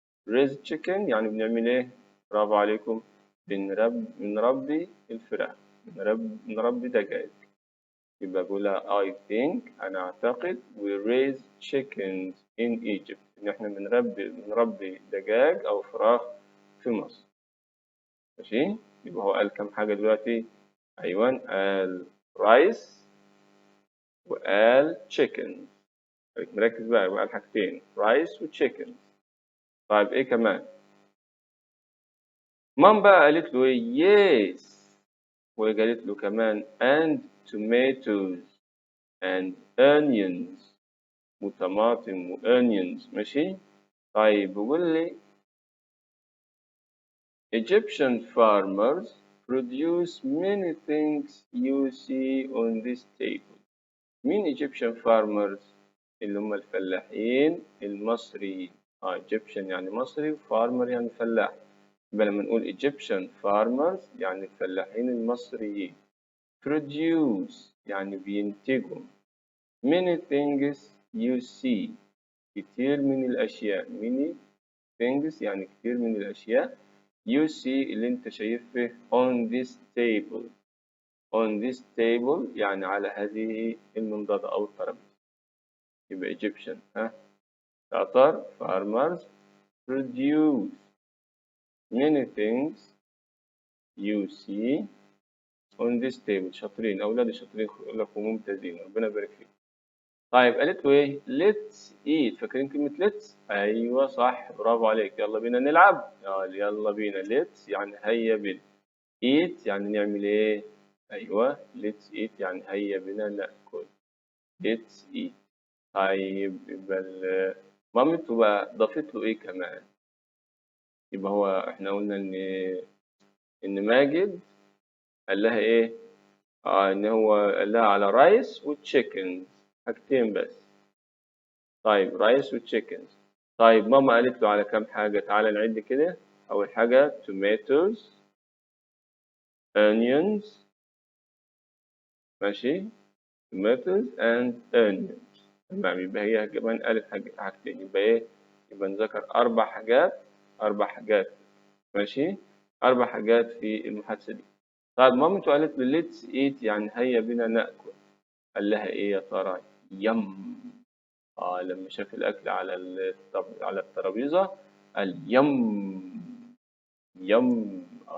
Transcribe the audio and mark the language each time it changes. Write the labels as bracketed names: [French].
[English] raise chicken [Arabic] يعني بنعمل ايه؟ برافو عليكم. بنربي الفراخ. بنربي دجاج. يبقى بقولها [English] I think [Arabic] أنا أعتقد [English] we raise chickens in Egypt. [Arabic] إن إحنا بنربي دجاج أو فراخ في مصر. ماشي؟ يبقى هو قال كم حاجة دلوقتي؟ أيوة قال رايس وقال chicken. خليك مركز بقى. يبقى قال حاجتين رايس وتشيكن. طيب إيه كمان؟ مام بقى قالت له إيه؟ yes. وقالت له كمان [English] and tomatoes and onions. [Arabic] وطماطم وonions. ماشي؟ طيب بيقول لي [English] Egyptian farmers produce many things you see on this table. [Arabic] مين Egyptian farmers؟ اللي هم الفلاحين المصريين. Egyptian يعني مصري farmer يعني فلاح. يبقى لما نقول Egyptian farmers يعني الفلاحين المصريين. Produce يعني بينتجوا. [English] Many things you see [Arabic] كتير من الأشياء. [English] many things [Arabic] يعني كتير من الأشياء. [English] You see [Arabic] اللي أنت شايفه [English] on this table. On this table [Arabic] يعني على هذه المنضدة أو الترابيزة. يبقى Egyptian. شاطر. [English] farmers produce many things you see on this table. [Arabic] شاطرين أولاد شاطرين لكم ممتازين. ربنا يبارك فيكم. طيب قالت له إيه؟ [English] let's eat. [Arabic] فاكرين كلمة let's؟ أيوه صح برافو عليك. يلا بينا نلعب. يلا بينا. let's يعني هيا بنا. eat يعني نعمل إيه؟ أيوه [English] let's eat [Arabic] يعني هيا بنا نأكل. [English] let's eat. [Arabic] طيب يبقى مامته بقى ضافت له إيه كمان؟ يبقى هو إحنا قلنا إن ماجد قال لها إيه؟ إن هو قال لها على رايس وتشيكن. حاجتين بس. طيب رايس وتشيكنز. طيب ماما قالت له على كام حاجة؟ تعالى نعد كده. أول حاجة [English] tomatoes onions. ماشي tomatoes and onions. [Arabic] تمام. يبقى هي كمان قالت حاجتين. يبقى إيه؟ يبقى نذكر أربع حاجات. أربع حاجات. ماشي. أربع حاجات في المحادثة دي. طيب مامته قالت له [English] let's eat [Arabic] يعني هيا بنا نأكل. قال لها إيه يا ترى؟ يم. لما شاف الأكل على الترابيزة قال يم. يم.